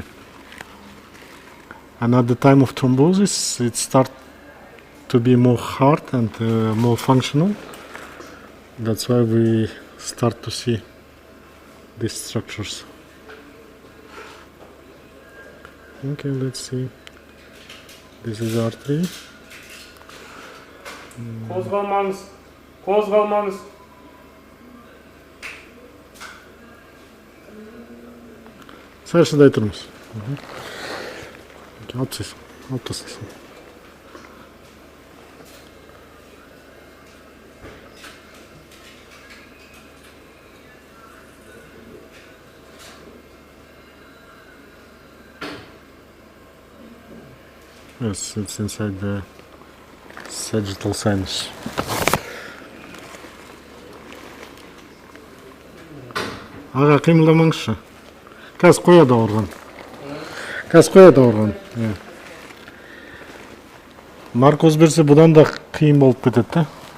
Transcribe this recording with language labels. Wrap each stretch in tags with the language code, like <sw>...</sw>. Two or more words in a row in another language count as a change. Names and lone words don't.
<en>And at the time of thrombosis, it starts to be more hard and more functional. That's why we start to see these structures. Okay, let's see. This is artery.</en> <kk>Қозғалмаңыз. Қозғалмаңыз. Сәл шыдай тұрмыз. Алып тастайсың.</kk> <en>Yes, it's inside the sagittal sinus.</en> <kk>Аға, қимылдамаңызшы. Қазір қояды ауырған. Иә. Наркоз берсе, бұдан да қиын болып кетеді, да?</kk>